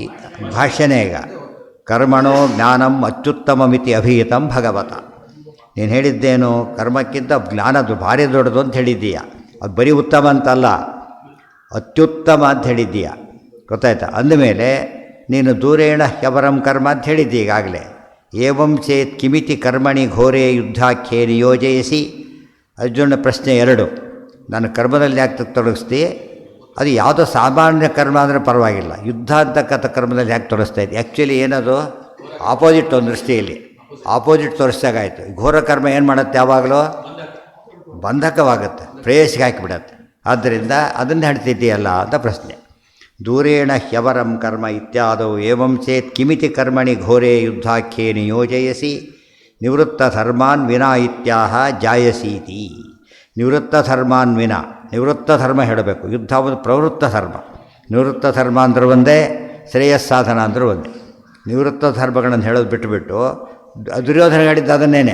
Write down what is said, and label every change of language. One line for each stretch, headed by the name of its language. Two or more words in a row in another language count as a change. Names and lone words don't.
Sanskrit: ಭಾಷ್ಯನೇ ಈಗ ಕರ್ಮಣೋ ಜ್ಞಾನಂ ಅತ್ಯುತ್ತಮಮಿತಿ ಅಭಿಹಿತಂ ಭಗವತ.
Kannada: ನೀನು ಹೇಳಿದ್ದೇನು ಕರ್ಮಕ್ಕಿಂತ ಜ್ಞಾನದ್ದು ಭಾರಿ ದೊಡ್ಡದು ಅಂತ ಹೇಳಿದ್ದೀಯ. ಅದು ಬರೀ ಉತ್ತಮ ಅಂತಲ್ಲ, ಅತ್ಯುತ್ತಮ ಅಂತ ಹೇಳಿದ್ದೀಯ. ಗೊತ್ತಾಯ್ತಾ? ಅಂದಮೇಲೆ ನೀನು
Sanskrit: ದೂರೇಣ ಹ್ಯವರಂ ಕರ್ಮ
Kannada: ಅಂತ ಹೇಳಿದ್ದಿ ಈಗಾಗಲೇ.
Sanskrit: ಏವಂ ಚೇತ್ ಕಿಮಿತಿ ಕರ್ಮಣಿ ಘೋರೇ ಯುದ್ಧಾಖ್ಯೇ ನಿಯೋಜಯಿಸಿ.
Kannada: ಅರ್ಜುನ ಪ್ರಶ್ನೆ 2, ನಾನು ಕರ್ಮದಲ್ಲಿ ಯಾಕೆ ತೊಡಗಿಸ್ತಿ? ಅದು ಯಾವುದೋ ಸಾಮಾನ್ಯ ಕರ್ಮ ಅಂದರೆ ಪರವಾಗಿಲ್ಲ, ಯುದ್ಧ ಅಂತಕ್ಕಂಥ ಕರ್ಮದಲ್ಲಿ ಯಾಕೆ ತೋರಿಸ್ತಾ ಇದ್ದೆ? ಆ್ಯಕ್ಚುಲಿ ಏನದು ಆಪೋಸಿಟ್ ಒಂದು ದೃಷ್ಟಿಯಲ್ಲಿ ಆಪೋಸಿಟ್ ತೋರಿಸ್ದಾಗಾಯಿತು. ಘೋರ ಕರ್ಮ ಏನು ಮಾಡುತ್ತೆ? ಯಾವಾಗಲೂ ಬಂಧಕವಾಗುತ್ತೆ, ಪ್ರೇಯಸ್ಸಿಗೆ ಹಾಕಿಬಿಡತ್ತೆ. ಆದ್ದರಿಂದ ಅದನ್ನು ಹೇಳ್ತಿದ್ದೀಯಲ್ಲ ಅಂತ ಪ್ರಶ್ನೆ.
Sanskrit: ದೂರೇಣ ಹ್ಯವರಂ ಕರ್ಮ ಇತ್ಯಾದೌ ಏವಂ ಚೇತ್ ಕಿಮಿತಿ ಕರ್ಮಣಿ ಘೋರೇ ಯುದ್ಧಾಖ್ಯೇ ನಿಯೋಜಯಸಿ ನಿವೃತ್ತ ಧರ್ಮಾನ್ ವಿನಾ ಇತ್ಯಾಹ ಜಾಯಸೀತಿ. ನಿವೃತ್ತ ಧರ್ಮಾನ್ ವಿನಾ,
Kannada: ನಿವೃತ್ತ ಧರ್ಮ ಹೇಳಬೇಕು. ಯುದ್ಧ ಒಂದು ಪ್ರವೃತ್ತ ಧರ್ಮ. ನಿವೃತ್ತ ಧರ್ಮ ಅಂದ್ರೆ ಒಂದೇ, ಶ್ರೇಯಸ್ಸಾಧನ ಅಂದ್ರೆ ಒಂದೇ. ನಿವೃತ್ತ ಧರ್ಮಗಳನ್ನು ಹೇಳೋದು ಬಿಟ್ಟುಬಿಟ್ಟು ದುರ್ಯೋಧನ ಹೇಳಿದ್ದು ಅದನ್ನೇನೆ.